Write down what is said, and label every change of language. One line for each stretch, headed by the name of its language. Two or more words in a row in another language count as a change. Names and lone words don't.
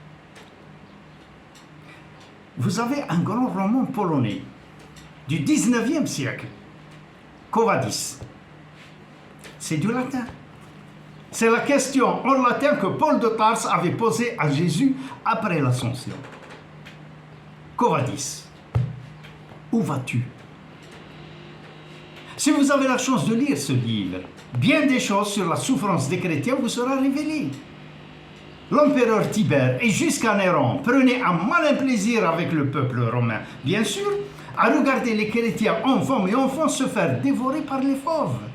French: Vous avez un grand roman polonais du 19e siècle, Quo Vadis. C'est du latin. C'est la question en latin que Paul de Tarse avait posée à Jésus après l'Ascension.
Latin: Quo vadis?
French: Où vas-tu? Si vous avez la chance de lire ce livre, bien des choses sur la souffrance des chrétiens vous sera révélée. L'empereur Tibère et jusqu'à Néron prenaient un malin plaisir avec le peuple romain, bien sûr, à regarder les chrétiens, hommes et enfants, se faire dévorer par les fauves.